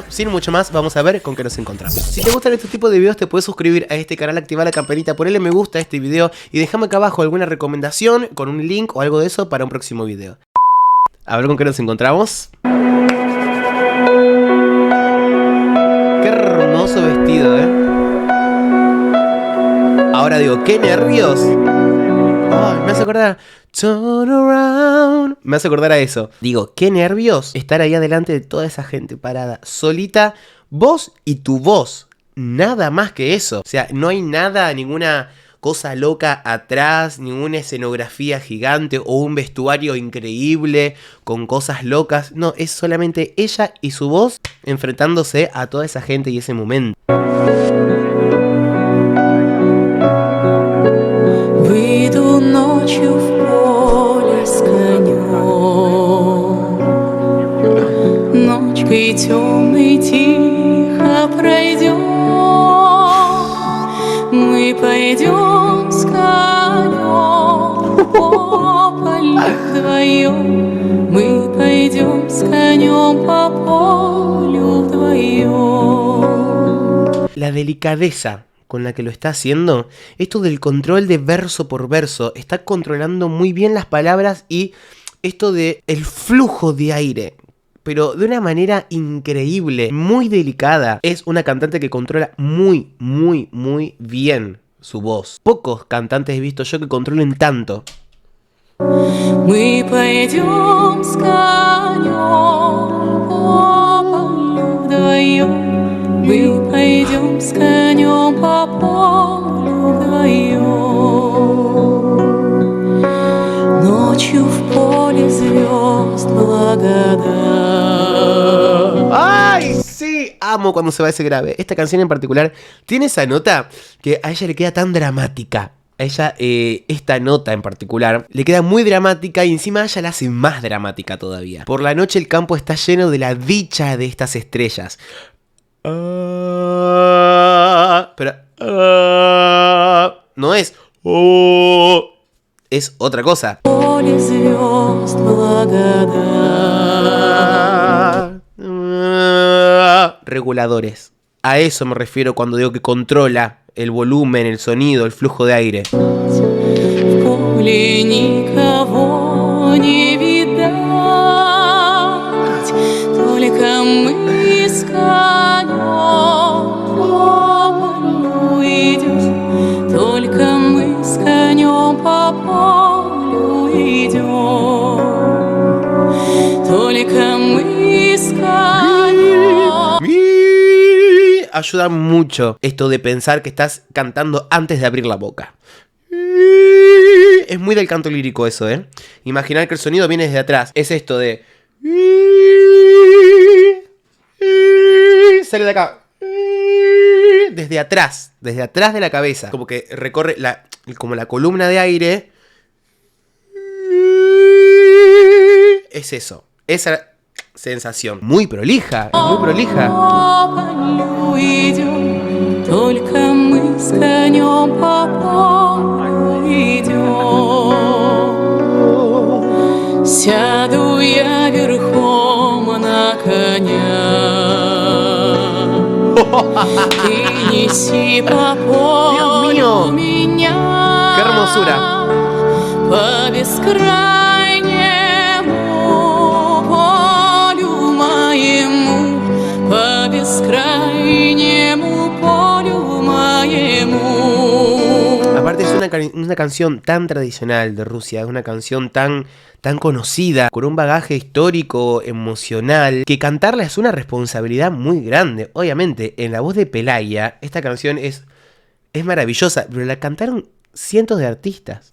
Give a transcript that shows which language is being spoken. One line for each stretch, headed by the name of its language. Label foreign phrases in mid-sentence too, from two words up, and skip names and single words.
Spanish: Sin mucho más, vamos a ver con qué nos encontramos. Si te gustan este tipo de videos, te puedes suscribir a este canal, activar la campanita, ponerle me gusta a este video y déjame acá abajo alguna recomendación con un link o algo de eso para un próximo video. A ver con qué nos encontramos. Qué hermoso vestido, Ahora digo, qué nervios. Ay, me hace acordar.
English: Turn around.
Spanish: Me hace acordar a eso. Digo, qué nervios estar ahí adelante de toda esa gente parada, solita, vos y tu voz. Nada más que eso. O sea, no hay nada, ninguna cosa loca atrás, ninguna escenografía gigante o un vestuario increíble con cosas locas. No, es solamente ella y su voz enfrentándose a toda esa gente y ese momento.
Russian: Выйду ночью в поле с конем, ночкой темной тихо пройдем, мы пойдем с конем по полю вдвоем, мы пойдем с конем по полю вдвоем.
Spanish: La delicadeza con la que lo está haciendo, esto del control de verso por verso, está controlando muy bien las palabras y esto de el flujo de aire, pero de una manera increíble, muy delicada. Es una cantante que controla muy bien su voz. Pocos cantantes he visto yo que controlen tanto.
Russian: Мы пойдем с конем по полю вдвоем, мы пойдем с конем по полю вдвоем. Ночью в поле звезд благодать.
Spanish: ¡Ay, sí! Amo cuando se va ese grave. Esta canción en particular tiene esa nota que a ella le queda tan dramática. A ella, esta nota en particular, le queda muy dramática y encima a ella la hace más dramática todavía. Por la noche el campo está lleno de la dicha de estas estrellas. Pero no es es otra cosa.
Russian: Поле звезд благодать.
Spanish: Reguladores. A eso me refiero cuando digo que controla el volumen, el sonido, el flujo de aire.
Russian: В поле никого не видать, только мы с конем по полю идем, только мы с конем по полю идем, только мы с конем.
Spanish: Ayuda mucho esto de pensar que estás cantando antes de abrir la boca. Es muy del canto lírico eso, Imaginar que el sonido viene desde atrás. Es esto de... Sale de acá. Desde atrás de la cabeza. Como que recorre como la columna de aire. Es eso. Esa sensación. Muy prolija, muy prolija.
Russian: Идем, только мы с конем по полю идем. Сяду я верхом на коня, ты неси по полю меня.
Spanish: ¡Qué hermosura!
Russian: По бескрайнему полю моему, по бескрайнему полю моему.
Spanish: Aparte es una canción tan tradicional de Rusia, es una canción tan conocida, con un bagaje histórico, emocional, que cantarla es una responsabilidad muy grande. Obviamente, en la voz de Pelaya, esta canción es maravillosa, pero la cantaron cientos de artistas.